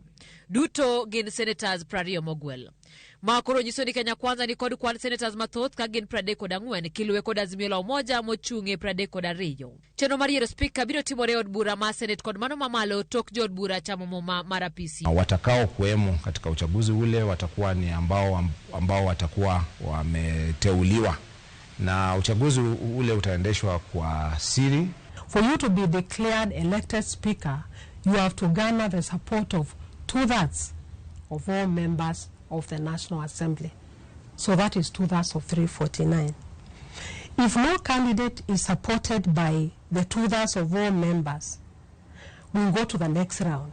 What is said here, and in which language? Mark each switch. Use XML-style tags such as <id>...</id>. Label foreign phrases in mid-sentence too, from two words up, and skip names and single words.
<luo>Duto gin senators 20 mogwel. Ma koro nyiso ni Kenya Kwanza ni kod kwan senators mathoth ka gin 34 kiluwe kod Azimio la Umoja mochung'e 32. Chenro mar yiero spika biro timore od bura ma Senate kod mano mamalo tok jood bura chamo muma mar apisi.</luo> <sw>Watakao kuwemo katika uchaguzi ule watakuwa ni ambao watakuwa wameteuliwa, na uchaguzi ule utaendeshwa kwa siri.</sw> <en>For you to be declared elected speaker, you have to garner the support of 2/3 of all members of the National Assembly. So that is 2/3 of 349. If no candidate is supported by the 2/3 of all members, we'll go to the next round.</en>